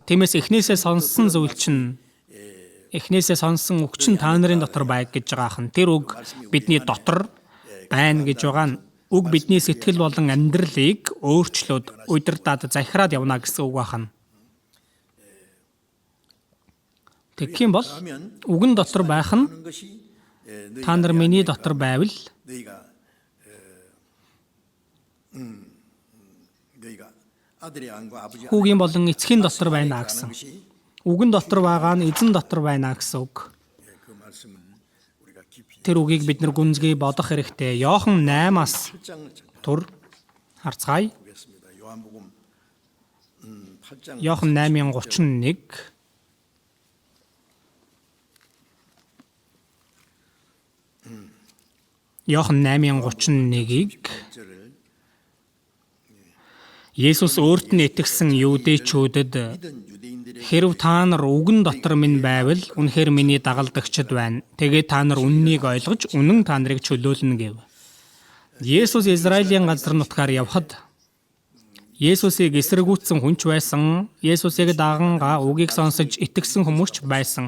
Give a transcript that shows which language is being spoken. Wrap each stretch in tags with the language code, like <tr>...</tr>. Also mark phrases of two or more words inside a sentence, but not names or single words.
<mn>Тиймээс эхнээсээ сонссон зүйл чинь эхнээсээ сонссон үг чинь та нарын дотор байг гэж байгаа хан. Тэр үг бидний дотор байна гэж байгаа нь үг бидний сэтгэл болон амьдралыг өөрчлөөд удирдаад захираад явна гэсэн үг байна. Тэгэх юм бол үгэн дотор байх нь</mn> <ko>하는 것이</ko> <mn>та нар миний дотор байвал</mn> <ko>너희가 아들의 안과 아버지 안에</ko> <mn>Хүүгийн болон эцгийн дотор байна гэсэн.</mn> <ko>것이</ko> <mn>Үгэн дотор байгаа нь эзэн дотор байна гэсэн үг.</mn> <ko>그 말씀을 우리가 깊이</ko> <mn>Тэр үгийг бид нар гүнзгий бодох хэрэгтэй. Иохан 8-аас</mn> <ko>8장을</ko> <mn>тур харцгаая.</mn> <ko>보겠습니다. 요한복음 8장</ko> <mn>Иохан 8:31. Иохан 8:31-ийг</mn> <ko>절을</ko> <mn>Есүс өөрт нь итгэсэн юудэчүүдэд</mn> <ko>믿은 유대인들의</ko> <mn>хэрв та нар үгэн дотор минь байвал үнэхээр миний дагалдагчид байна. Тэгээд та нар үннийг ойлгож үнэн та нарыг чөлөөлнө гэв. Есүс Израилийн газар нутгаар явхад Есүсийг эсэргүүцсэн хүнч байсан. Есүсийг дагангаа үгийг сонсож итгэсэн хүмүүс ч байсан.</mn>